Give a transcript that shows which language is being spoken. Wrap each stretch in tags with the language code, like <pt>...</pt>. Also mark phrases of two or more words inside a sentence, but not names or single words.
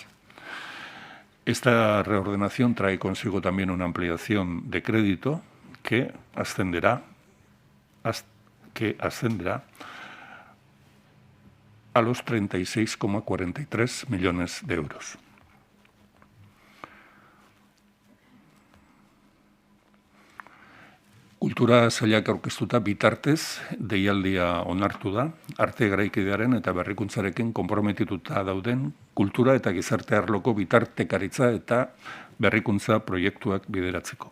<es>Esta reordenación trae consigo también una ampliación de crédito que ascenderá a los 36,43 millones de euros.</es> <eu>Kultura sailak aurkeztuta bitartez deialdia onartu da, arte garaikidearen eta berrikuntzarekin konprometituta dauden kultura eta gizarte arloko bitartekaritza eta berrikuntza proiektuak bideratzeko.</eu>